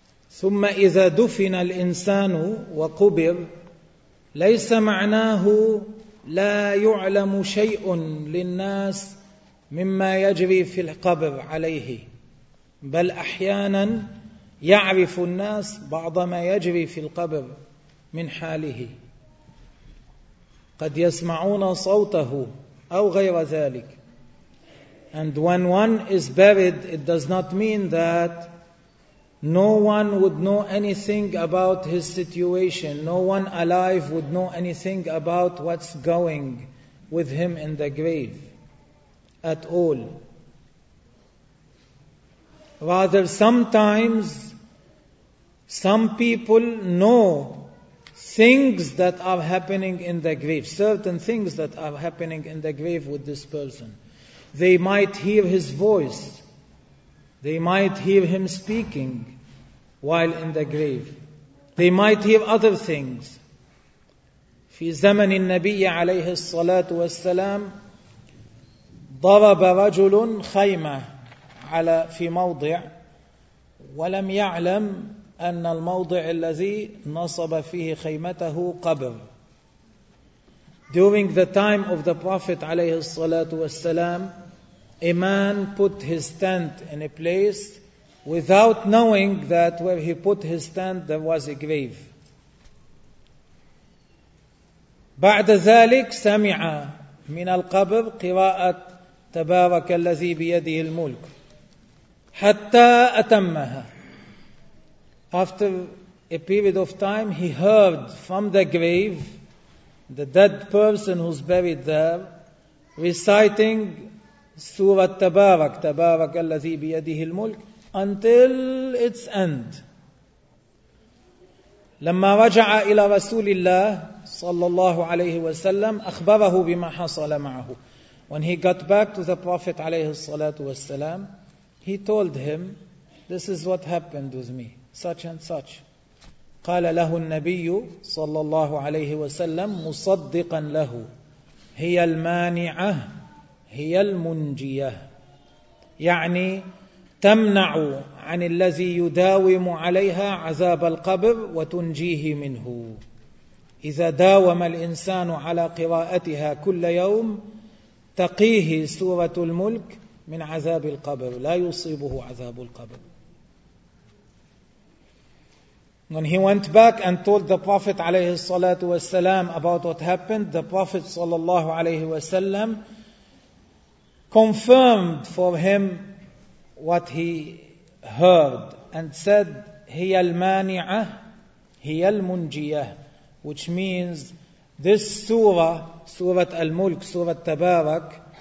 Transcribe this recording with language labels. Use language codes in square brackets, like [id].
[ar] ثم إذا دفن الإنسان وقبر ليس معناه لا يعلم شيء للناس مما يجري في القبر عليه, بل أحيانا يعرف الناس بعض ما يجري في القبر من حاله, قد يسمعون صوته أو غير ذلك. [en] And when one is buried, it does not mean that no one would know anything about his situation. No one alive would know anything about what's going with him in the grave at all. Rather, sometimes some people know things that are happening in the grave, certain things that are happening in the grave with this person. They might hear his voice. They might hear him speaking while in the grave. They might hear other things. [ar] في زمن النبي عليه الصلاة والسلام ضرب رجل خيمة على في موضع ولم يعلم أن الموضع الذي نصب فيه خيمته قبر. [en] During the time of the Prophet عليه الصلاة والسلام, a man put his tent in a place without knowing that where he put his tent there was a grave. [ar] بعد ذلك سمع من القبر قراءة تبارك الذي بيده الملك حتى أتمها. [en] After a period of time, he heard from the grave the dead person who's buried there reciting سورة تبارك, [ar] تبارك الذي بيده الملك, [en] until its end. [ar] لما رجع إلى رسول الله صلى الله عليه وسلم أخبره بما حصل معه. [en] When he got back to the Prophet عليه الصلاة والسلام, he told him, this is what happened with me, such and such. [ar] قال له النبي صلى الله عليه وسلم مصدقا له, هي المانعة هي المنجية, يعني تمنع عن الذي يداوم عليها عذاب القبر وتنجيه منه. إذا داوم الإنسان على قراءتها كل يوم تقيه سورة الملك من عذاب القبر, لا يصيبه عذاب القبر. [en] When he went back and told the Prophet عليه الصلاة والسلام about what happened, the Prophet صلى الله عليه وسلم confirmed for him what he heard and said, [ar] هي المانعة هي المنجية, [en] which means this surah, surah al-mulk, surah tabarak,